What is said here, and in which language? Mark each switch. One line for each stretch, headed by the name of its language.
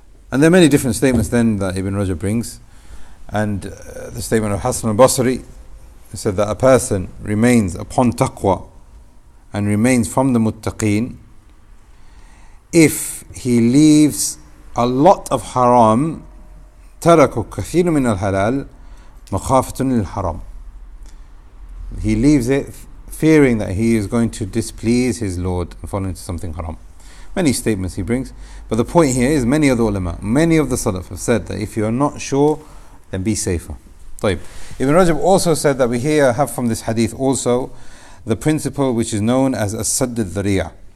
English: And there are many different statements then that Ibn Rajab brings. And the statement of Hasan al-Basri said that a person remains upon taqwa and remains from the muttaqeen if he leaves a lot of haram.
Arabic: تركوا كثير من الحلال مخافة للحرام.
English: He leaves it fearing that he is going to displease his Lord and fall into something haram. Many statements he brings, but the point here is many of the ulama, many of the salaf have said that if you are not sure, then be safer.
Arabic: طيب.
English: Ibn Rajab also said that we here have from this hadith also the principle which is known as adh-Dharia'ah.